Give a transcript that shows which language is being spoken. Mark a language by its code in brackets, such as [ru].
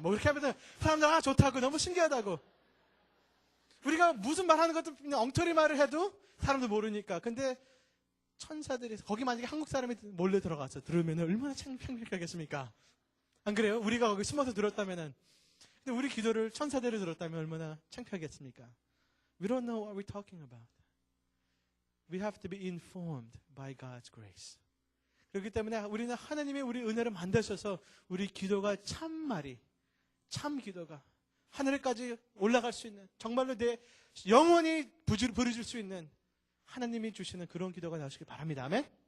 [ko] 그렇게 하면 사람들 좋다고, 너무 신기하다고. 우리가 무슨 말 하는 것도 그냥 엉터리 말을 해도 사람들 모르니까. 근데 천사들이, 거기 만약에 한국 사람이 몰래 들어가서 들으면 얼마나 창피하겠습니까? 안 그래요? 우리가 거기 숨어서 들었다면은. 근데 우리 기도를 천사들이 들었다면 얼마나 창피하겠습니까? [en] We don't know what we're talking about. We have to be informed by God's grace. [ko] 그렇기 때문에 우리는 하나님의 우리 은혜를 만드셔서 우리 기도가 참 기도가 하늘까지 올라갈 수 있는, 정말로 내 영원히 부르짖을 수 있는 하나님이 주시는 그런 기도가 나오시길 바랍니다. 아멘.